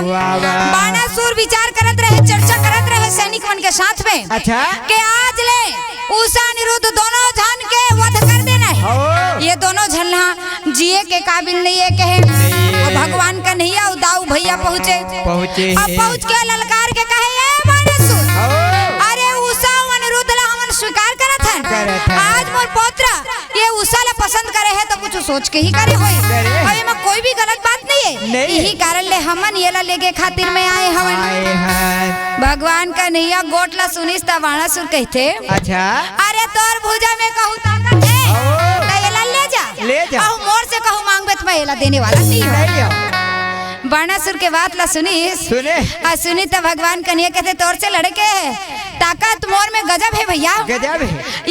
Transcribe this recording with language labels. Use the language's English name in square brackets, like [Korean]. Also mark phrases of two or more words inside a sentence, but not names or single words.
[Chhattisgarhi] बाणासुर विचार करत रहे चर्चा करत रहे सैनिक मन के साथ में के आज ले उषा अनिरुद्ध दोनों जन के वध कर देना है। ये दोनों झल्ला जिए के काबिल नहीं है कहे। भगवान कन्हैया और दाऊ भैया पहुँचे अब पहुँच के ललकार के कहे बाणासुर अरे उषा अनिरुद्ध ला हमन स्वीकार करत हन आज मोर पौत्र ये उषा ला पसंद करे है तो कुछ सोच के ही करे होई और में कोई भी गलत बात नहीं है। यही कारण ले हमन ये ला लेके खातिर में आए हवन। भगवान कन्हैया गोटला सुनिस त बाणासुर कहते अरे तोर भुजा में कहू ताकत है तो ये ला ले जा और मोर से कहू मांगबे तो मैं ये ला देने वाला नहीं हूं। बाणासुर के बात ला सुनी तो भगवान कन्हैया कहते तोर से लड़के ताकत मोर में गजब है भैया गजब है।